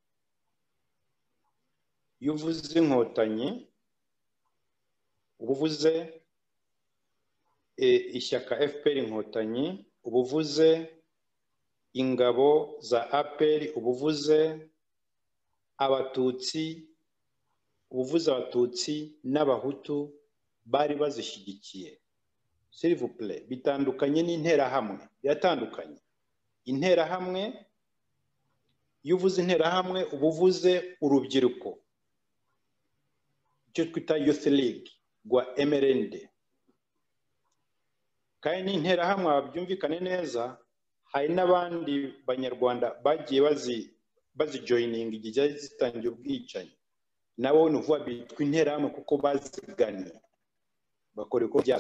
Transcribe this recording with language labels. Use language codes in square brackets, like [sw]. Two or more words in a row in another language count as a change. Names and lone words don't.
[rw] Iyo uvuze inkotanyi ubuvuze ishyaka FPR inkotanyi, ubuvuze ingabo za APR, ubuvuze abatutsi, ubuvuze abatutsi n'abahutu bari bazishyigikiye. [fr] S'il vous plaît, [rw] bitandukanye n'interahamwe, biratandukanye. Interahamwe, iyo uvuze interahamwe ubuvuze urubyiruko, icyo twita [en] Youth League [rw] rwa MRND. Kandi n'interahamwe babyumvikane neza, hari n'abandi banyarwanda bagiye bazijoyininga igihe zitangiye ubwicanyi, nabo nuvuga bitwa interahamwe kuko baziganiye bakora uko byazo.